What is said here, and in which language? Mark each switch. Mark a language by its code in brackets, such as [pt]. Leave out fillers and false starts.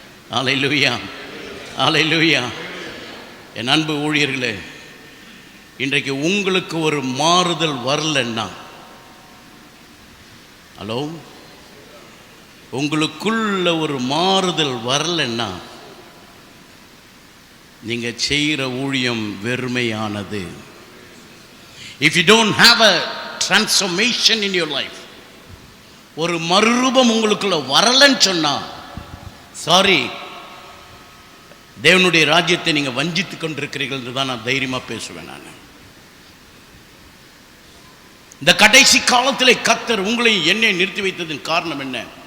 [ta] அல்லேலூயா, அல்லேலூயா. என் அன்பு ஊழியர்களே, இன்றைக்கு உங்களுக்கு ஒரு மாறுதல் வரலன்னா, ஹலோ, உங்களுக்குள்ள ஒரு மாறுதல் வரலன்னா நீங்கள் செய்கிற ஊழியம் வெறுமையானது. [en] If you don't have a transformation in your life, [ta] ஒரு மறுரூபம் உங்களுக்குள்ள வரலன்னு சொன்னா, சாரி, தேவனுடைய ராஜ்யத்தை நீங்க வஞ்சித்து கொண்டிருக்கிறீர்கள் என்று தான் நான் தைரியமா பேசுவேன். நான் இந்த கடைசி காலத்திலே கர்த்தர் உங்களையும் என்னை நிறுத்தி வைத்ததின் காரணம் என்ன?